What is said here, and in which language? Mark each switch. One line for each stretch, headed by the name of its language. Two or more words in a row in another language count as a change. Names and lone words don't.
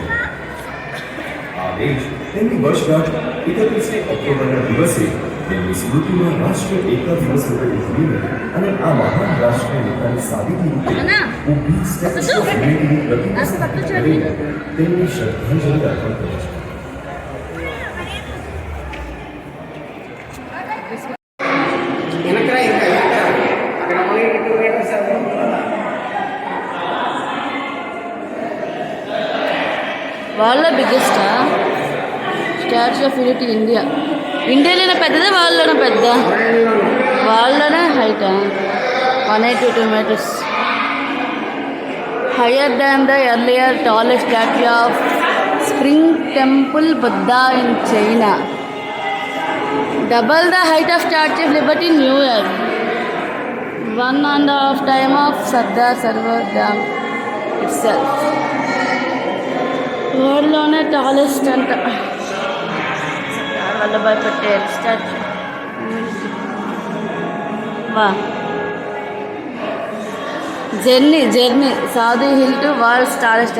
Gujarati: આ દેશ તેમની વર્ષગાંઠ 31 ઓક્ટોબરના દિવસે તેમની સ્મૃતિમાં રાષ્ટ્રીય એકતા દિવસ રૂપે ઉજવીને અને આ મહાન રાષ્ટ્રીય નેતાની સાબિતી રૂપે ઊભી સ્ટેચ્યુ ઓફ યુનિટીની પ્રતિમા કરીને તેમની શ્રદ્ધાંજલિ અર્પણ કરે છે.
Telugu: వాళ్ళ బిగ్గెస్ట్ స్టాచ్యూ ఆఫ్ యూనిటీ ఇండియాలోనే పెద్దదా వాళ్ళలోనే పెద్ద వాళ్ళలోనే హైట్ 182 meters
English: higher than the earlier tallest statue of Spring Temple Buddha in China, double the height of Statue of Liberty in New York, 1.5 times of Sardar Sarovar Dam itself.
Telugu: వరల్డ్లోనే టాలెస్ట్ అంట వల్లభాయ్ పటేల్ స్టాచ్యూ.
English: Va journey Sadhu Hill to world's tallest.